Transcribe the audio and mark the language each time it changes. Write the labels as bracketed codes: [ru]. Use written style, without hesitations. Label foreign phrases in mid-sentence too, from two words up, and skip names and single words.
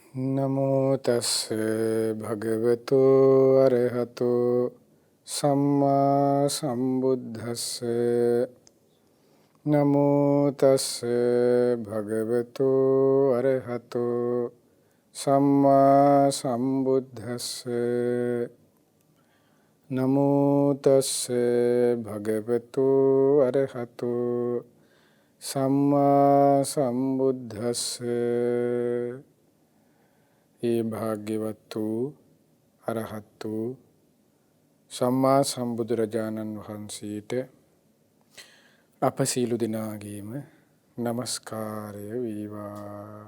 [pi] නමෝ තස්ස භගවතු අරහතෝ සම්මා සම්බුද්දස්ස නමෝ තස්ස භගවතු අරහතෝ සම්මා සම්බුද්දස්ස නමෝ තස්ස භගවතු අරහතෝ සම්මා සම්බුද්දස්ස [si] ඒ භාග්‍යවත් වූ අරහත් වූ සම්මා සම්බුදුරජාණන් වහන්සේට අප සීලු දෙනාගේම නමස්කාරය වේවා.